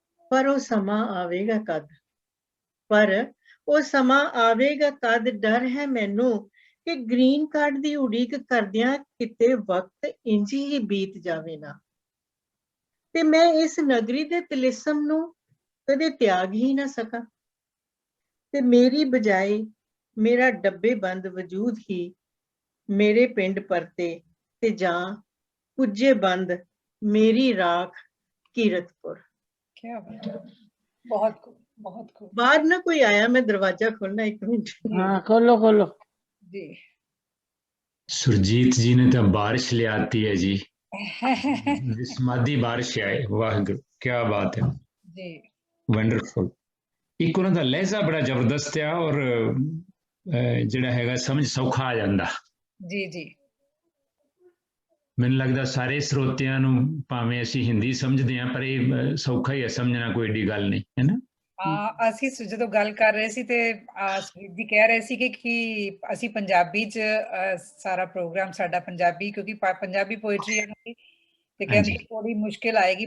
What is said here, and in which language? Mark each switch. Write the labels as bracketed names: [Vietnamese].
[Punjabi] ਪਰ ਉਹ ਸਮਾਂ ਆਵੇਗਾ ਕਦ, ਪਰ ਉਹ ਸਮਾਂ ਆਵੇਗਾ ਕਦ, ਡਰ ਹੈ ਮੈਨੂੰ ਕਿ ਗ੍ਰੀਨ ਕਾਰਡ ਦੀ ਉਡੀਕ ਕਰਦਿਆਂ ਕਿਤੇ ਵਕਤ ਇੰਝ ਹੀ ਬੀਤ ਜਾਵੇ ਨਾ, ਤੇ ਮੈਂ ਇਸ ਨਗਰੀ ਦੇ ਤਿਲਿਸਮ ਨੂੰ ਕਦੇ ਤਿਆਗ ਹੀ ਨਾ ਸਕਾਂ, ਤੇ ਮੇਰੀ ਬਜਾਏ ਮੇਰਾ ਡੱਬੇ ਬੰਦ ਵਜੂਦ ਹੀ ਮੇਰੇ ਪਿੰਡ ਪਰਤੇ, ਤੇ ਜਾਂ ਪੁੱਜੇ ਬੰਦ ਮੇਰੀ ਰਾਖ ਕੀਰਤਪੁਰ। [Hindi] बहुत खूब, बहुत खूब। बाहर ना कोई आया, मैं दरवाजा खोलना 1 मिनट। हाँ खोलो खोलो जी। सुरजीत जी ने तो बारिश ले आती है जी, विस्मादी बारिश है, वाह क्या बात है जी, [English] Wonderful. [Punjabi] एक उन्हों दा लहजा बड़ा जबरदस्त है और जिहड़ा हैगा समझ सौखा आ जांदा। जी जी। ਮੈਨੂੰ ਲੱਗਦਾ ਸਾਰੇ ਸਰੋਤਿਆਂ ਨੂੰ ਭਾਵੇਂ ਅਸੀਂ ਹਿੰਦੀ ਸਮਝਦੇ ਹਾਂ ਪਰ ਇਹ ਸੌਖਾ ਹੀ ਹੈ ਸਮਝਣਾ, ਕੋਈ ਏਡੀ ਗੱਲ ਨਹੀਂ ਹੈ ਨਾ। ਅਸੀਂ ਜਦੋਂ ਗੱਲ ਕਰ ਰਹੇ ਸੀ ਤੇ ਸੁਜੀਤ ਜੀ ਕਹਿ ਰਹੇ ਸੀ ਕਿ ਅਸੀਂ ਪੰਜਾਬੀ 'ਚ ਸਾਰਾ ਪ੍ਰੋਗਰਾਮ ਸਾਡਾ ਪੰਜਾਬੀ, ਕਿਉਂਕਿ ਪੰਜਾਬੀ ਪੋਇਟਰੀ ਹੈ ਤੇ ਕਹਿੰਦੇ ਥੋੜੀ ਮੁਸ਼ਕਿਲ ਆਏਗੀ।